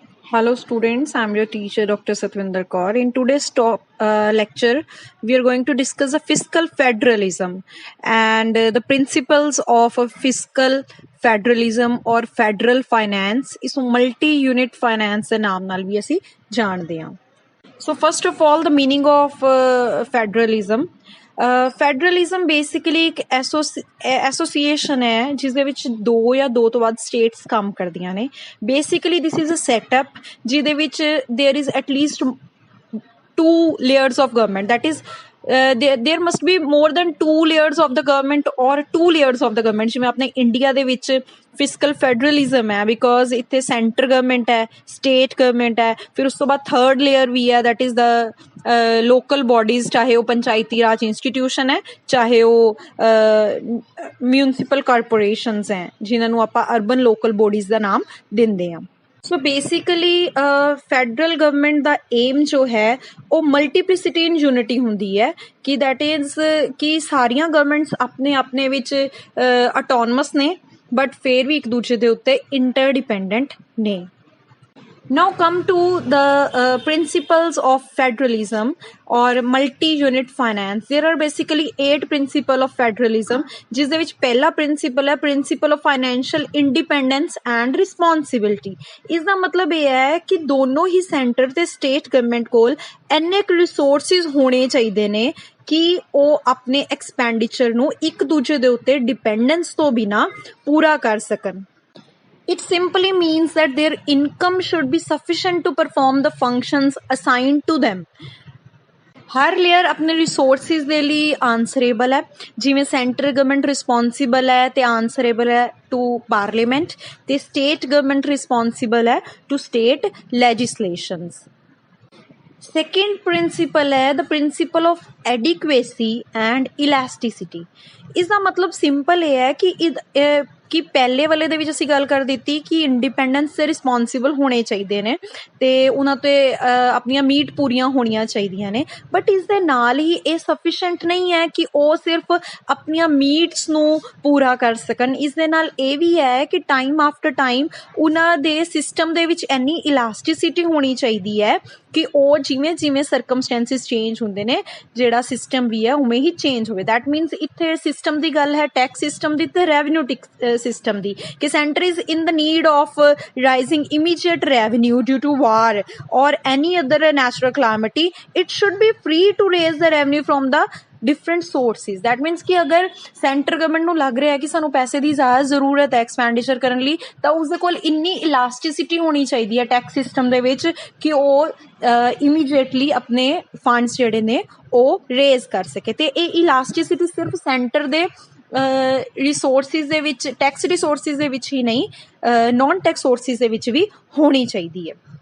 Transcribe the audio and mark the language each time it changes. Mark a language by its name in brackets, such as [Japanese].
[English] Hello students, I'm your teacher Dr. Satwinder Kaur. In today's lecture, we are going to discuss the fiscal federalism and the principles of a fiscal federalism or federal finance. [Punjabi] ਇਸ ਨੂੰ multi-unit finance ਦੇ ਨਾਮ ਨਾਲ ਵੀ ਅਸੀਂ ਜਾਣਦੇ ਹਾਂ. [English] So first of all, the meaning of federalism. [Punjabi] Federalism basically ਇੱਕ association ਹੈ ਜਿਸ ਦੇ ਵਿੱਚ ਦੋ ਜਾਂ ਦੋ ਤੋਂ ਵੱਧ ਸਟੇਟਸ ਕੰਮ ਕਰਦੀਆਂ ਨੇ. [English] basically this is a setup [Punjabi] ਜਿਹਦੇ ਵਿੱਚ [English] There is at least 2 layers of government, that is there must be more than 2 layers of the government or 2 layers of the government. [Punjabi] ਜਿਵੇਂ ਆਪਣੇ ਇੰਡੀਆ ਦੇ ਵਿੱਚ ਫਿਸਕਲ ਫੈਡਰਲਿਜ਼ਮ ਹੈ ਬਿਕੋਜ਼ ਇੱਥੇ centre government ਹੈ, state government ਹੈ, ਫਿਰ ਉਸ ਤੋਂ ਬਾਅਦ ਥਰਡ ਲੇਅਰ ਵੀ ਹੈ, [English] that is the local bodies, [Punjabi] ਚਾਹੇ ਉਹ ਪੰਚਾਇਤੀ ਰਾਜ ਇੰਸਟੀਟਿਊਸ਼ਨ ਹੈ, ਚਾਹੇ ਉਹ ਮਿਊਨਿਸਪਲ ਕਾਰਪੋਰੇਸ਼ਨਸ ਹੈ ਜਿਨ੍ਹਾਂ ਨੂੰ ਆਪਾਂ ਅਰਬਨ ਲੋਕਲ ਬੋਡੀਜ਼ ਦਾ ਨਾਮ ਦਿੰਦੇ ਹਾਂ. ਸੋ ਬੇਸਿਕਲੀ ਫੈਡਰਲ ਗਵਰਨਮੈਂਟ ਦਾ ਏਮ ਜੋ ਹੈ ਉਹ [English] multiplicity in unity [Punjabi] ਹੁੰਦੀ ਹੈ ਕਿ [English] that is [Punjabi] ਕਿ ਸਾਰੀਆਂ ਗਵਰਨਮੈਂਟਸ ਆਪਣੇ ਆਪਣੇ ਵਿੱਚ ਅਟੋਨਮਸ ਨੇ ਬਟ ਫਿਰ ਵੀ ਇੱਕ ਦੂਜੇ ਦੇ ਉੱਤੇ ਇੰਟਰਡਿਪੈਂਡੈਂਟ ਨੇ. [English] Now come to the principles of federalism or multi-unit finance. There are basically 8 principles of federalism. [Punjabi] ਜਿਸ ਦੇ ਵਿੱਚ ਪਹਿਲਾ ਪ੍ਰਿੰਸੀਪਲ ਹੈ principal of financial independence and responsibility. ਇਸ ਦਾ ਮਤਲਬ ਇਹ ਹੈ ਕਿ ਦੋਨੋਂ ਹੀ ਸੈਂਟਰ ਤੇ ਸਟੇਟ ਗਵਰਨਮੈਂਟ ਕੋਲ ਇੰਨੇ ਕੁ ਰਿਸੋਰਸਿਸ ਹੋਣੇ ਚਾਹੀਦੇ ਨੇ ਕਿ ਉਹ ਆਪਣੇ ਐਕਸਪੈਂਡੀਚਰ ਨੂੰ ਇੱਕ ਦੂਜੇ ਦੇ ਉੱਤੇ ਡਿਪੈਂਡੈਂਸ ਤੋਂ ਬਿਨਾਂ ਪੂਰਾ ਕਰ ਸਕਣ. [English] It simply means that their income should be sufficient to perform the functions assigned to them. [Punjabi] Har layer ਆਪਣੇ ਰਿਸੋਰਸਿਸ ਦੇ ਲਈ ਆਨਸਰੇਬਲ ਹੈ. ਜਿਵੇਂ ਸੈਂਟਰ ਗਵਰਨਮੈਂਟ ਰਿਸਪੌਂਸੀਬਲ ਹੈ ਤੇ ਆਨਸਰੇਬਲ ਹੈ [English] to parliament, [Punjabi] ਤੇ ਸਟੇਟ ਗਵਰਨਮੈਂਟ ਰਿਸਪੌਂਸੀਬਲ ਹੈ [English] To state legislations. [Punjabi] ਸੈਕਿੰਡ ਪ੍ਰਿੰਸੀਪਲ ਹੈ ਦ ਪ੍ਰਿੰਸੀਪਲ ਆਫ ਐਡਿਕੁਏਸੀ ਐਂਡ ਇਲਾਸਟਿਸਿਟੀ. ਇਸ ਦਾ ਮਤਲਬ ਸਿੰਪਲ ਇਹ ਹੈ ਕਿ ਪਹਿਲੇ ਵਾਲੇ ਦੇ ਵਿੱਚ ਅਸੀਂ ਗੱਲ ਕਰ ਦਿੱਤੀ ਕਿ ਇੰਡੀਪੈਂਡੈਂਸ ਤੇ ਰਿਸਪੌਂਸੀਬਲ ਹੋਣੇ ਚਾਹੀਦੇ ਨੇ ਤੇ ਉਹਨਾਂ 'ਤੇ ਆਪਣੀਆਂ ਨੀਡ ਪੂਰੀਆਂ ਹੋਣੀਆਂ ਚਾਹੀਦੀਆਂ ਨੇ, ਬਟ ਇਸ ਦੇ ਨਾਲ ਹੀ ਇਹ ਸਫੀਸ਼ੈਂਟ ਨਹੀਂ ਹੈ ਕਿ ਉਹ ਸਿਰਫ ਆਪਣੀਆਂ ਨੀਡਸ ਨੂੰ ਪੂਰਾ ਕਰ ਸਕਣ. ਇਸ ਦੇ ਨਾਲ ਇਹ ਵੀ ਹੈ ਕਿ [English] time after time [Punjabi] ਉਹਨਾਂ ਦੇ ਸਿਸਟਮ ਦੇ ਵਿੱਚ ਇੰਨੀ ਇਲਾਸਟਿਸਿਟੀ ਹੋਣੀ ਚਾਹੀਦੀ ਹੈ ਕਿ ਉਹ ਜਿਵੇਂ ਜਿਵੇਂ ਸਰਕਮਸਟੈਂਸਿਸ ਚੇਂਜ ਹੁੰਦੇ ਨੇ ਜਿਹੜਾ ਸਿਸਟਮ ਵੀ ਹੈ ਉਵੇਂ ਹੀ ਚੇਂਜ ਹੋਵੇ. [English] that means [Punjabi] ਇੱਥੇ ਸਿਸਟਮ ਦੀ ਗੱਲ ਹੈ ਟੈਕਸ ਸਿਸਟਮ ਦੀ ਤੇ ਰੈਵਨਿਊ system ਦੀ ਕਿ [English] center is in the need of rising immediate revenue due to war or any other natural calamity. It should be free to raise the revenue from the different sources. That means [Punjabi] ਕਿ ਅਗਰ centre government ਨੂੰ ਲੱਗ ਰਿਹਾ ਕਿ ਸਾਨੂੰ ਪੈਸੇ ਦੀ ਜ਼ਿਆਦਾ ਜ਼ਰੂਰਤ ਹੈ ਐਕਸਪੈਂਡੀਚਰ ਕਰਨ ਲਈ ਤਾਂ ਉਸਦੇ ਕੋਲ ਇੰਨੀ ਇਲਾਸਟਿਸਿਟੀ ਹੋਣੀ ਚਾਹੀਦੀ ਹੈ ਟੈਕਸ ਸਿਸਟਮ ਦੇ ਵਿੱਚ ਕਿ ਉਹ ਇਮੀਡੀਏਟਲੀ ਆਪਣੇ ਫੰਡਸ ਜਿਹੜੇ ਨੇ ਉਹ ਰੇਜ਼ ਕਰ ਸਕੇ. ਤੇ ਇਹ ਇਲਾਸਟਿਸਿਟੀ ਸਿਰਫ ਸੈਂਟਰ ਦੇ ਰਿਸੋਰਸਿਸ ਦੇ ਵਿੱਚ, ਟੈਕਸ ਰਿਸੋਰਸਿਸ ਦੇ ਵਿੱਚ ਹੀ ਨਹੀਂ, ਨੋਨ ਟੈਕਸ ਸੋਰਸਿਸ ਦੇ ਵਿੱਚ ਵੀ ਹੋਣੀ ਚਾਹੀਦੀ ਹੈ.